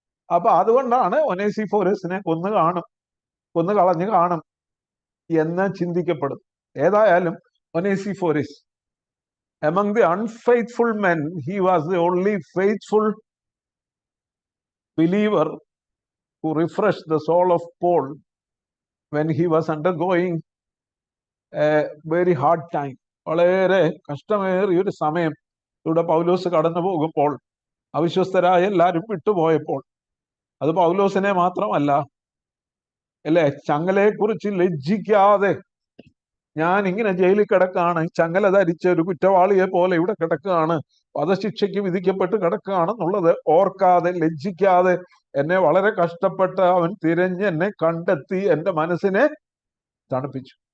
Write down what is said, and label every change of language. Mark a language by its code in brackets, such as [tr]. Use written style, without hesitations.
[ml] അപ്പൊ അതുകൊണ്ടാണ് ഒനേസിഫോരസിനെ കൊന്നു കളഞ്ഞു കാണും എന്ന് ചിന്തിക്കപ്പെടും. ഏതായാലും [en] Onesiphorus among the unfaithful men he was the only faithful believer who refreshed the soul of Paul when he was undergoing a very hard time. [ml] വളരെ കഷ്ടമേറിയ ഒരു സമയം ഇവിടെ പൗലോസ് കടന്നു പോകുമ്പോൾ, അവിശ്വസ്തരായ എല്ലാവരും വിട്ടുപോയപ്പോൾ, അത് പൗലോസിനെ മാത്രമല്ല, അല്ലെ, ചങ്ങലയെക്കുറിച്ച് ലജ്ജിക്കാതെ ഞാൻ ഇങ്ങനെ ജയിലിൽ കിടക്കുകയാണ്, ചങ്ങല ധരിച്ച ഒരു കുറ്റവാളിയെ പോലെ ഇവിടെ കിടക്കുകയാണ്, വധശിക്ഷയ്ക്ക് വിധിക്കപ്പെട്ട് കിടക്കുകയാണെന്നുള്ളത് ഓർക്കാതെ, ലജ്ജിക്കാതെ, എന്നെ വളരെ കഷ്ടപ്പെട്ട് അവൻ തിരഞ്ഞ് എന്നെ കണ്ടെത്തി എൻ്റെ മനസ്സിനെ തണുപ്പിച്ചു.